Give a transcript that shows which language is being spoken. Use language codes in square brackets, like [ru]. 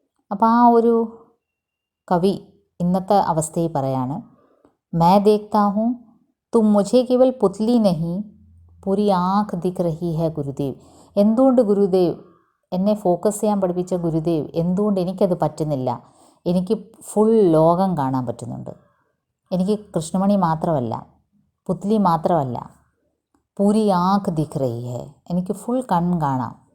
[ml] അപ്പോൾ ആ ഒരു കവി ഇന്നത്തെ അവസ്ഥയിൽ പറയാണ്, [hi] मैं देखता हूँ तुम मुझे केवल पुतली नहीं पूरी ആങ്ക് ദിഖ് രഹി ഹെ ഗുരുദേവ്. [ml] എന്തുകൊണ്ട് ഗുരുദേവ് എന്നെ ഫോക്കസ് ചെയ്യാൻ പഠിപ്പിച്ച ഗുരുദേവ് എന്തുകൊണ്ട് എനിക്കത് പറ്റുന്നില്ല? എനിക്ക് ഫുൾ ലോകം കാണാൻ പറ്റുന്നുണ്ട്. എനിക്ക് കൃഷ്ണമണി മാത്രമല്ല, പുത്ലി മാത്രമല്ല, [hi] പൂരി ആങ്ക് ദിഖ് രഹി ഹെ, [ml] എനിക്ക് ഫുൾ കൺ കാണാം.